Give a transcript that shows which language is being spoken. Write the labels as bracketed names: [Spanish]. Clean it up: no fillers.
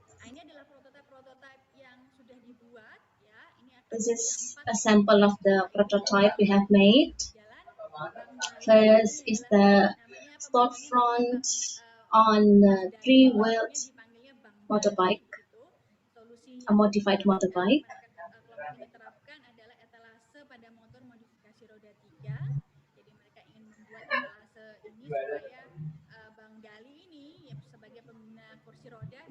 [Indonesian] Ini adalah prototipe yang sudah dibuat ya. Ini akan [English] This is a sample of the prototype we have made. First is the storefront on a three-wheeled motorbike, a modified motorbike. [Indonesian] Kelompok ini terapkan adalah etalase pada motor modifikasi roda 3. Jadi mereka ingin membuat etalase ini supaya Bang Dali ini ya, sebagai pengguna kursi roda